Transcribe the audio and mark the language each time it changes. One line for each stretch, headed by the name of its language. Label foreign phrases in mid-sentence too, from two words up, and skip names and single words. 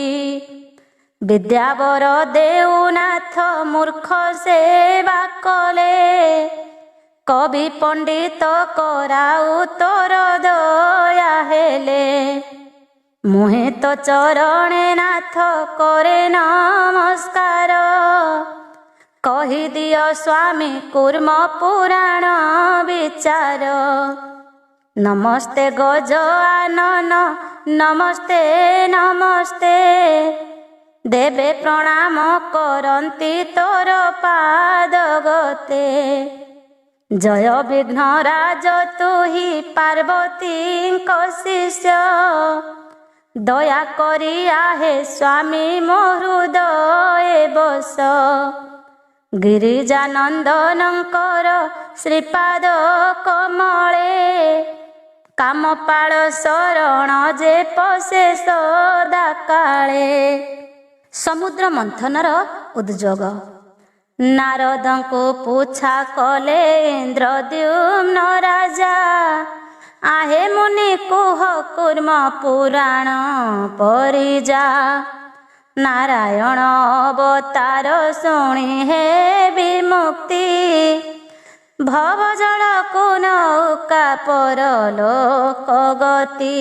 Odia: ବିଦ୍ୟାବର ଦେଉନାଥ ମୂର୍ଖ ସେବା କଲେ, କବି ପଣ୍ଡିତ କରାଉ ତୋର ଦୟା ହେଲେ। ମୁହେ ତୋ ଚରଣେ ନାଥ କରେ ନମସ୍କାର, କହି ଦିଓ ସ୍ୱାମୀ କୂର୍ମ ପୁରାଣ ବିଚାର। ନମସ୍ତେ ଗଜାନନ ନମସ୍ତେ ନମସ୍ତେ, ଦେବେ ପ୍ରଣାମ କରନ୍ତି ତୋର ପାଦ ଗତେ। ଜୟ ବିଘ୍ନରାଜ ତୁହି ପାର୍ବତୀ ଶିଷ୍ୟ, ଦୟା କରି ଆହେ ସ୍ୱାମୀ ମୋ ହୃଦୟ ବସ। ଗିରିଜାନନ୍ଦନଙ୍କର ଶ୍ରୀପାଦ କମଳେ, କାମପାଳ ଶରଣ ଯେ ପଶେ ସଦା କାଳେ। ସମୁଦ୍ର ମନ୍ଥନର ଉଦ୍ୟୋଗ। ନାରଦଙ୍କୋ ପୂଛା କଲେ ଇନ୍ଦ୍ରଦ୍ୟୁମ୍ନ ରାଜା, ଆହେ ମୁନି କୁହ କୂର୍ମ ପୁରାଣ ପରିଜା। ନାରାୟଣ ଅବତାର ଶୁଣି ହେ ବିମୁକ୍ତି, ଭବ ଜଳ କୋ ନୌକା ପରଲୋକ ଗତି।